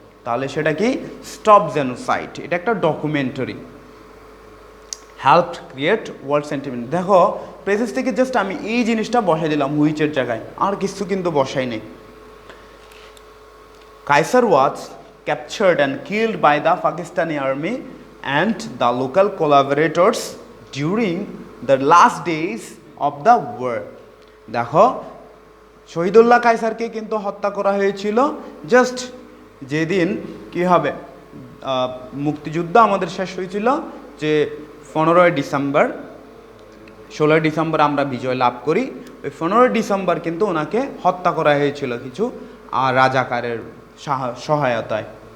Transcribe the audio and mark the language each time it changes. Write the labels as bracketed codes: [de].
[bn] তাহলে সেটা কি, স্টপ জেনোসাইড। এটা একটা documentary. [en] Help create world sentiment. [bn] দেখো প্রেসেস থেকে জাস্ট আমি এই জিনিসটা বসাই দিলাম হুইচের জায়গায়, আর কিছু কিন্তু বসাই নেই। [en] Kaisar was captured and killed by the Pakistani army and the local collaborators during the last days of the war. [bn] দেখো শহীদুল্লাহ কায়সারকে কিন্তু হত্যা করা হয়েছিল জাস্ট যেদিন কি হবে মুক্তিযুদ্ধ আমাদের শেষ হয়েছিল, যে 15 ডিসেম্বর, 16 ডিসেম্বর আমরা বিজয় লাভ করি। ওই 15 ডিসেম্বর কিন্তু ওনাকে হত্যা করা হয়েছিল কিছু রাজাকারের সহায়তায়।